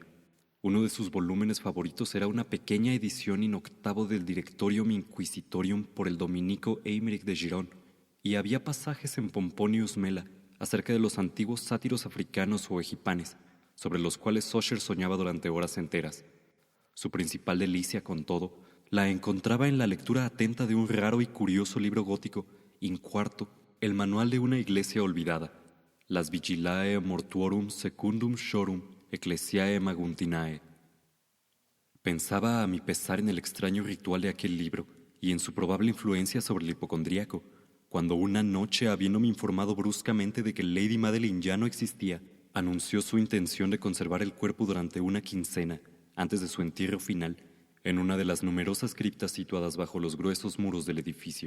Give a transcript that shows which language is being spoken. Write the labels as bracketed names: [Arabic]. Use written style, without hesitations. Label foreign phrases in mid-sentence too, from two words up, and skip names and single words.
[Spanish] Uno de sus volúmenes favoritos era una pequeña edición [Latin] in octavo [Spanish] del Directorium Inquisitorium por el dominico Eymeric de Giron, y había pasajes en Pomponius Mela acerca de los antiguos sátiros africanos o egipanes, sobre los cuales Usher soñaba durante horas enteras. Su principal delicia, con todo, la encontraba en la lectura atenta de un raro y curioso libro gótico, [Latin] in quarto, [Spanish] el manual de una iglesia olvidada, Las Vigilae Mortuorum Secundum Shorum Ecclesiae Maguntinae. Pensaba a mi pesar en el extraño ritual de aquel libro y en su probable influencia sobre el hipocondríaco, cuando una noche, habiéndome informado bruscamente de que Lady Madeline ya no existía, anunció su intención de conservar el cuerpo durante una quincena, antes de su entierro final, en una de las numerosas criptas situadas bajo los gruesos muros del edificio.